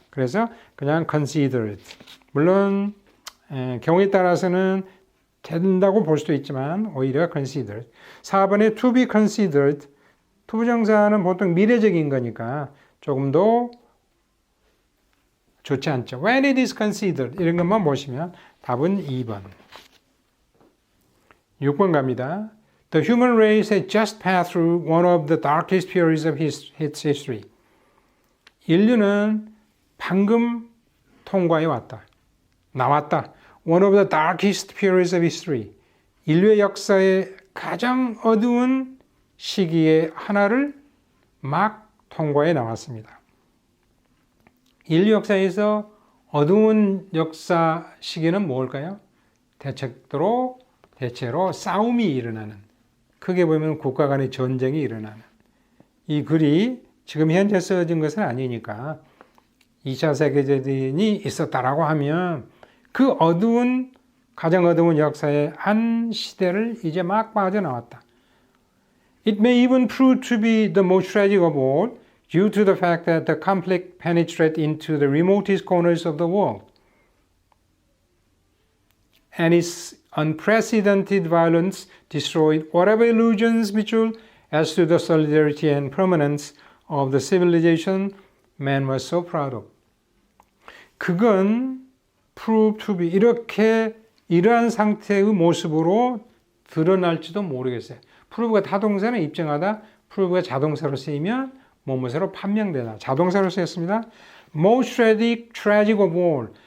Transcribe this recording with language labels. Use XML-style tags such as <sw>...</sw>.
<ko>그래서 그냥 considered. 물론 경우에 따라서는 된다고 볼 수도 있지만 오히려 considered. 4번에</ko> <en>to be considered,</en> <ko>투부정사는 보통 미래적인 거니까 조금 더 좋지 않죠.</ko> <en>When it is considered,</en> <ko>이런 것만 보시면 답은 2번. 6번 갑니다.</ko> <en>The human race has just passed through one of the darkest periods of its history.</en> <ko>인류는 방금 통과해 왔다. 나왔다.</ko> <en>One of the darkest periods of history.</en> <ko>인류의 역사의 가장 어두운 시기의 하나를 막 통과해 나왔습니다. 인류 역사에서 어두운 역사 시기는 뭘까요? 대체로 싸움이 일어나는, 크게 보면 국가 간의 전쟁이 일어나는, 이 글이 지금 현재 써진 것은 아니니까 2차 세계대전이 있었다라고 하면 그 가장 어두운 역사의 한 시대를 이제 막 빠져나왔다.</ko> <en>It may even prove to be the most tragic of all due to the fact that the conflict penetrated into the remotest corners of the world. And its unprecedented violence destroyed whatever illusions mutual as to the solidarity and permanence of the civilization man was so proud of.</en> <ko>그건</ko> <en>prove to be</en> <ko>이러한 상태의 모습으로 드러날지도 모르겠어요. prove가 타동사는 입증하다, prove가 자동사로 쓰이면 뭐뭐로 판명되다. 자동사로 쓰였습니다.</ko> <en>Most tragic of all.</en>